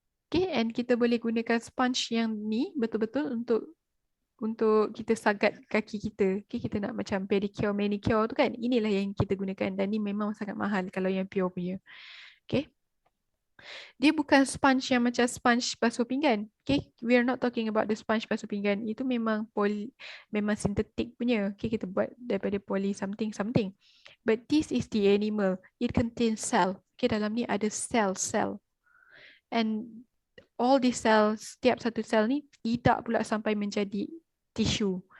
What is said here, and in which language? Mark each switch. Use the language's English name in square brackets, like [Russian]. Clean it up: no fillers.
[Malay] Okay, and kita boleh gunakan sponge yang ni betul-betul untuk kita sagat kaki kita. Okay, kita nak macam pedicure, manicure tu kan? Inilah yang kita gunakan dan ni memang sangat mahal kalau yang pure punya. Okay. Dia bukan sponge yang macam sponge basuh pinggan. [English] Okay, we are not talking about the sponge [Malay] basuh pinggan. Itu memang sintetik punya. Okay, kita buat daripada poly something. [English] But this is the animal. It contains cell. [Malay] Okay, dalam ni ada cell. [English] And all these cells, [Malay] setiap satu sel ni tidak pula sampai menjadi tissue.